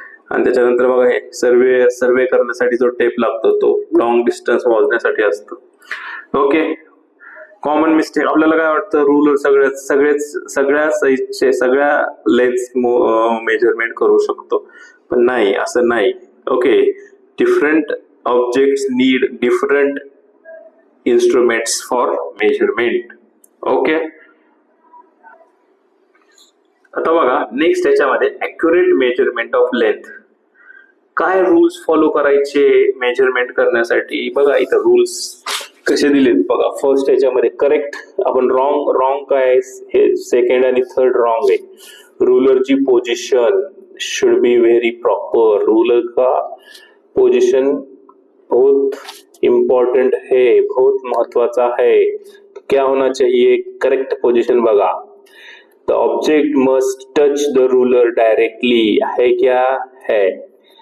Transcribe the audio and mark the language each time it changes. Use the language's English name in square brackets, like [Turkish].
[Marathi] आणि त्याच्यानंतर बघा हे सर्वे करण्यासाठी जो टेप लागतो तो लॉंग डिस्टन्स मोजण्यासाठी असतो. ओके, कॉमन मिस्टेक आपल्याला काय वाटतं, रुलर सगळ्या साईजचे सगळ्या लेन्थ मेजरमेंट करू शकतो, पण नाही, असं नाही. [English] Okay, different objects need different instruments for measurement. [Marathi] Okay, आता बघा नेक्स्ट याच्यामध्ये ॲक्युरेट मेजरमेंट ऑफ लेंथ. काय रूल्स फॉलो करायचे मेजरमेंट करण्यासाठी? बघा इथं रूल्स कसे दिलेत बघा. फर्स्ट याच्यामध्ये करेक्ट, आपण रॉंग काय हे सेकंड आणि थर्ड रॉंग आहे. [English] रूलरची position should be very proper. [Hindi] Ruler का पोजिशन बहुत इम्पोर्टेंट है, बहुत महत्वाचा है. क्या होना चाहिए? [Marathi] करेक्ट पोजिशन बघा. [English] the object must touch the ruler directly, [Hindi] है क्या? है.